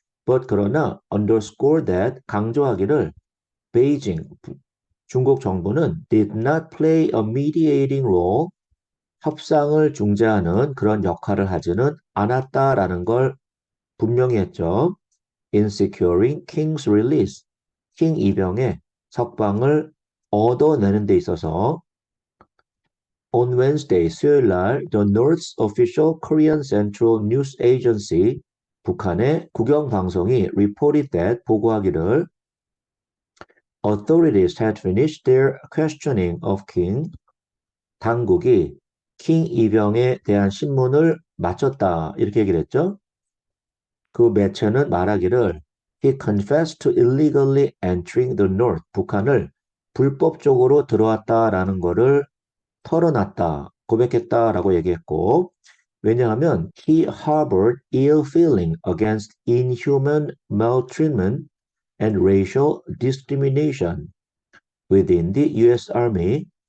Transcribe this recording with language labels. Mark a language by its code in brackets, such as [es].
[en] But [ko] 그러나 [en] underscore that, [ko] 강조하기를 Beijing, 중국 정부는 [en] did not play a mediating role, [ko] 협상을 중재하는 그런 역할을 하지는 않았다라는 걸 분명히 했죠. [en] In securing King's release, [ko] 킹 이병의 석방을 얻어내는 데 있어서 [en] on Wednesday, [ko] 수요일 날 [en] the North's official Korean Central News Agency, [ko] 북한의 국영방송이 [en] reported that, [ko] 보고하기를 [en] authorities had finished their questioning of King, [ko] 당국이 킹 이병에 대한 신문을 마쳤다 이렇게 얘기를 했죠. 그 매체는 말하기를 [en] he confessed to illegally entering the North, [ko] 북한을 불법적으로 들어왔다라는 거를 털어놨다, 고백했다라고 얘기했고 왜냐하면 [en] he harbored ill feeling against inhuman maltreatment and racial discrimination within the US Army,